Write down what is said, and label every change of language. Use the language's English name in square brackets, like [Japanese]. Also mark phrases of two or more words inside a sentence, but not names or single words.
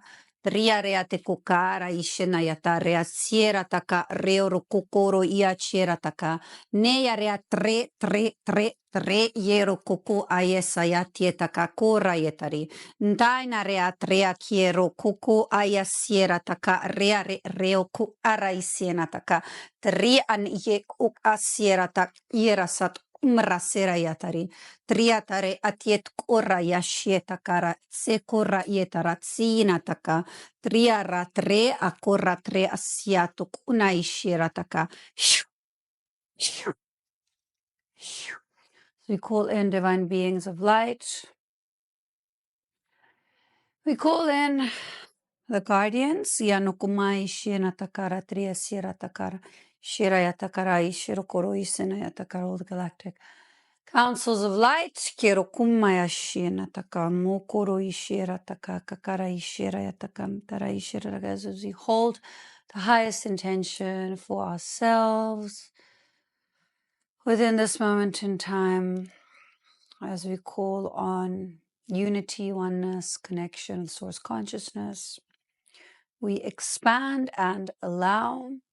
[English] Tria reate kukara ishena yata rea siera taka reoro kokoro ia chiera taka. Neya rea tre yero koko ayesa yatieta kakora yetari. Ndaina rea trea kiero koko ayasiera taka rea reo ku ara isiena taka. Tri an ye uk asiera tak irasat umrasera yatari. Triatare atiet kora yashieta kara se kora yetara tsina taka. Triara tre akora tre asiato kuna ishira taka. We call in divine beings of light. We call in the guardians. Yanukumai shina takara tria sira takara. Shira yatakara ishiro koro isina yatakara, all the galactic Councils of light, kiro kumaya shina taka, mokoro ishira taka, kakara ishira yatakam, tara ishira, as we hold the highest intention for ourselves within this moment in time, as we call on unity, oneness, connection, source consciousness, we expand and allow.